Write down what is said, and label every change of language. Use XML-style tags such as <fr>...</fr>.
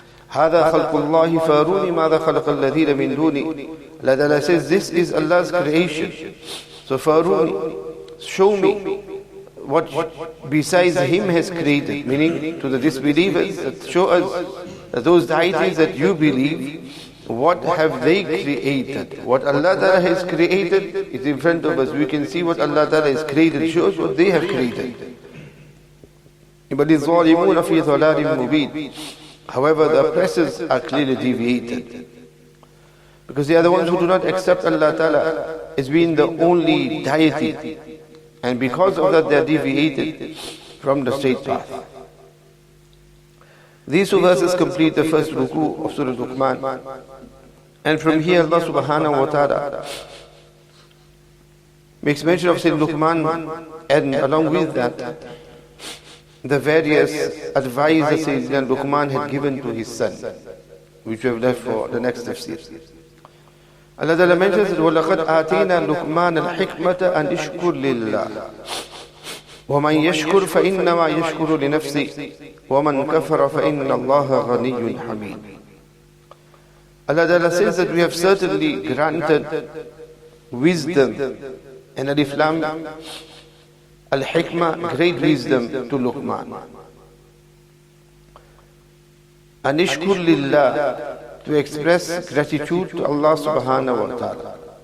<ar>هذا خلق الله فاروني ماذا خلق الذين من دوني.</ar> <en>Allah Ta'ala says this is Allah's creation. So Faruni, show me what besides Him has created, meaning to the disbelievers, that show us that those deities that you believe, what have they created? What Allah Ta'ala has created is in front of us. We can see what Allah Ta'ala has created. Show us what they have created.</en> <ar>But الظالمون في ضلال مبين.</ar> <en>However, the oppressors are clearly deviated, because they are the ones who do not accept Allah Ta'ala as being the only deity, and because of that they are deviated from the straight path. These two verses complete the first ruku of Surah Luqmaan, and from here Allah Subhanahu wa Ta'ala makes mention of Sayyidina Luqmaan, and along with that the various advice that Sayyidina Luqmaan had given to his son, which we have left for the next tafsir. Allah Ta'ala mentions that</en> <ar>وَلَقَدْ آتَيْنَا لُقْمَانَ الْحِكْمَةَ أَنْ اشْكُرْ لِلَّهِ وَمَنْ يَشْكُرْ فَإِنَّمَا يَشْكُرُ لِنَفْسِهِ وَمَنْ كَفَرَ فَإِنَّ اللَّهَ غَنِيٌّ حَمِيدٌ.</ar> <en>Allah Ta'ala says that we have certainly granted wisdom and Alif Lam Al-Hikmah, great wisdom to Luqmaan. Anishkur lillah, to express gratitude to Allah Subhanahu wa Ta'ala.</en>